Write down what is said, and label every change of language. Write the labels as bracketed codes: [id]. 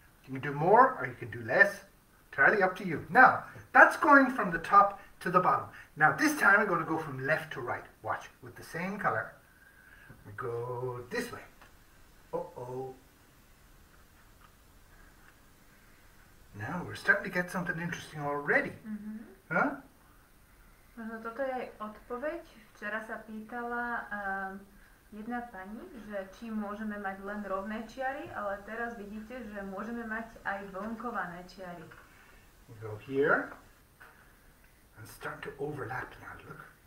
[en] You can do more or you can do less. Entirely up to you. Now, that's going from the top to the bottom. Now, this time I'm going to go from left to right. Watch, with the same color. We go this way. Uh-oh. Now we're starting to get something interesting already. Huh? [sk] Možno toto je aj odpoveď. Včera sa pýtala jedna pani, že či môžeme mať len rovné čiary, ale teraz vidíte, že môžeme mať aj vlnkované čiary. [en] We go here and start to overlap now, look.